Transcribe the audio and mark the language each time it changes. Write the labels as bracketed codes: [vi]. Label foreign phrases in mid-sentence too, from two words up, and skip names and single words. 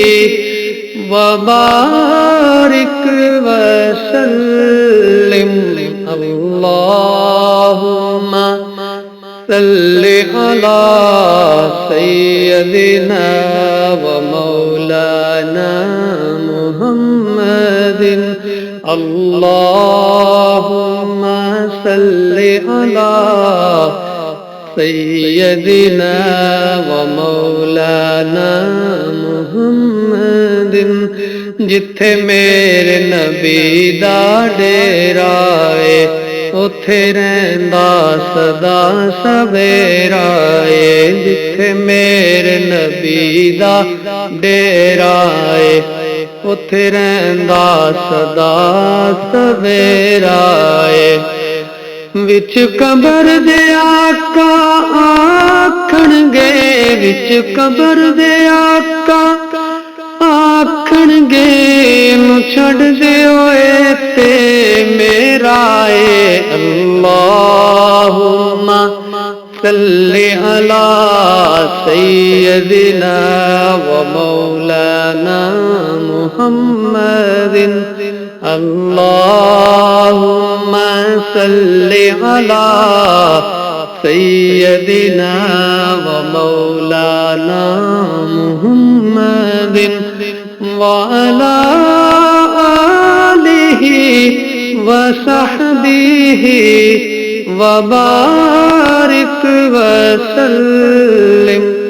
[ar] وبارك وسلم اللهم صل على سيدنا ومولانا محمد اللهم صل على سيدنا ومولانا محمد [pa] جتھے میرے نبی دا ڈیرا ہے اوتھے رہندا سدا سویرا ہے جتھے میرے نبی دا ڈیرا ہے اوتھے رہندا سدا سویرا ہے وچ قبر دے آقا آکھن گے وچ قبر دے آقا آکھن گے نو چھڑ دے ہوئے تے میرا اے [ar] اللہم صلی علی سیدنا و مولانا محمد اللہم صلی علی سیدنا و مولانا محمد وعلی آلہ وصحبہ وبارک وسلم